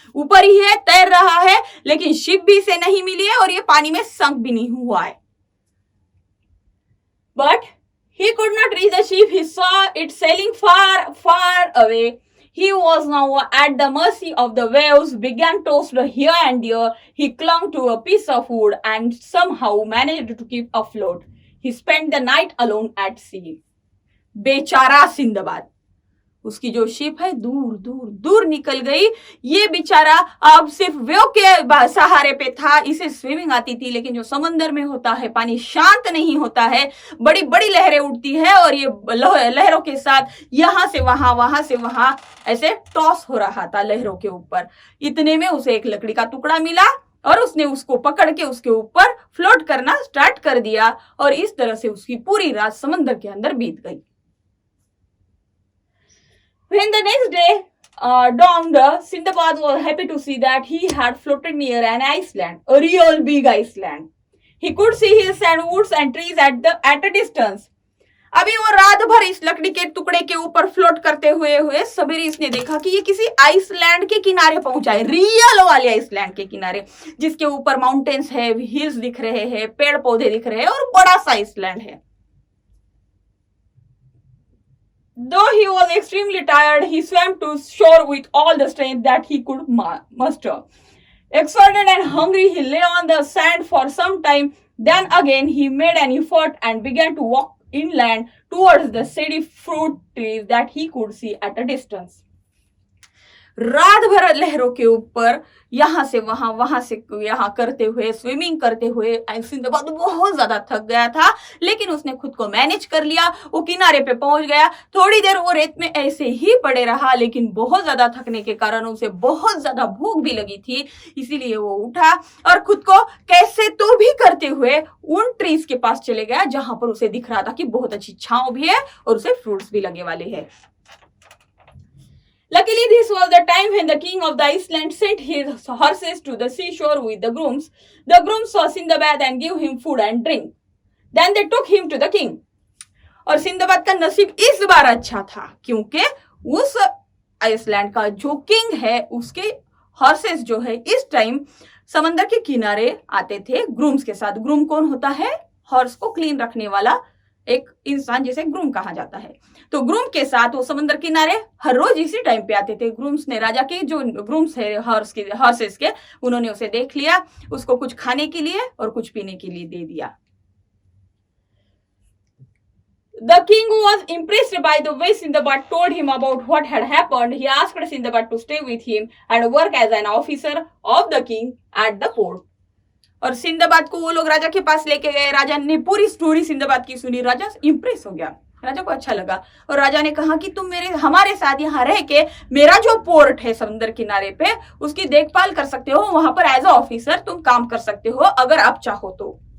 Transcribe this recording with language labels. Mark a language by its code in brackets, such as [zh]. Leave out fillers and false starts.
[hi] ऊपर ही है, तैर रहा है, लेकिन शिप भी से नहीं मिली है और ये पानी में संक भी नहीं हुआ है. [en] But he could not reach the ship. He saw it sailing far, far away. He was now at the mercy of the waves, began tossed here and there. He clung to a piece of wood and somehow managed to keep afloat. He spent the night alone at sea. [hi] बेचारा Sinbad, उसकी जो ship है दूर दूर दूर निकल गई. ये बेचारा अब सिर्फ वेव के सहारे पे था. इसे स्विमिंग आती थी, लेकिन जो समंदर में होता है पानी शांत नहीं होता है, बड़ी बड़ी लहरें उठती है और ये लहरों के साथ यहाँ से वहां ऐसे टॉस हो रहा था लहरों के ऊपर. इतने में उसे एक लकड़ी का टुकड़ा मिला और उसने उसको पकड़ के उसके ऊपर फ्लोट करना स्टार्ट कर दिया और इस तरह से उसकी पूरी रात समंदर के अंदर बीत गई. [en] When the next day dawned, Sindbad was happy to see that he had floated near an Iceland, a real big Iceland. He could see hills and woods and trees at a distance. [hi] अभी वो रात भर इस लकड़ी के टुकड़े के ऊपर फ्लोट करते हुए सवेरे इसने देखा कि ये किसी आइसलैंड के किनारे पहुंचा है, रियल वाले आइसलैंड के किनारे, जिसके ऊपर माउंटेन्स है, हिल्स दिख रहे हैं, पेड़ पौधे दिख रहे हैं और बड़ा सा आइसलैंड है. [en] Though he was extremely tired, he swam to shore with all the strength that he could muster. Exhausted and hungry, he lay on the sand for some time. Then again, he made an effort and began to walk inland towards the shady fruit trees that he could see at a distance. [hi] रात भर लहरों के ऊपर यहाँ से वहां से यहाँ करते हुए, स्विमिंग करते हुए सिंदबाद बहुत ज्यादा थक गया था, लेकिन उसने खुद को मैनेज कर लिया. वो किनारे पे पहुंच गया. थोड़ी देर वो रेत में ऐसे ही पड़े रहा, लेकिन बहुत ज्यादा थकने के कारण उसे बहुत ज्यादा भूख भी लगी थी. इसीलिए वो उठा और खुद को कैसे तो भी करते हुए उन ट्रीज के पास चले गया जहां पर उसे दिख रहा था कि बहुत अच्छी छांव भी है और उसे फ्रूट्स भी लगे वाले हैं. [en] Luckily, this was the time when the king of the Iceland sent his horses to the seashore with the grooms. The grooms saw Sindbad and gave him food and drink. Then they took him to the king. [hi] और Sinbad का नसीब इस बार अच्छा था क्योंकि उस Iceland का जो किंग है उसके हॉर्सेस जो है इस टाइम समंदर के किनारे आते थे ग्रूम्स के साथ. ग्रूम कौन होता है? हॉर्स को क्लीन रखने वाला एक इंसान, जिसे ग्रूम कहा जाता है. तो ग्रूम के साथ वो समंदर किनारे हर रोज इसी टाइम पे आते थे. ग्रूम्स ने राजा के जो ग्रूम्स है हॉर्सेस के, उन्होंने उसे देख लिया, उसको कुछ खाने के लिए और कुछ पीने के लिए दे दिया. [en] The king was impressed by the way Sindbad told him about what had happened. He asked Sindbad to stay with him and work as an officer of the king at the port. [hi] और Sinbad को वो लोग राजा के पास लेके गए। राजा ने पूरी story Sinbad की सुनी। राजा इंप्रेस हो गया, राजा को अच्छा लगा और राजा ने कहा कि तुम हमारे साथ यहाँ रह के मेरा जो पोर्ट है समुद्र किनारे पे उसकी देखभाल कर सकते हो, वहां पर [en] as a officer [hi] तुम काम कर सकते हो अगर आप चाहो तो।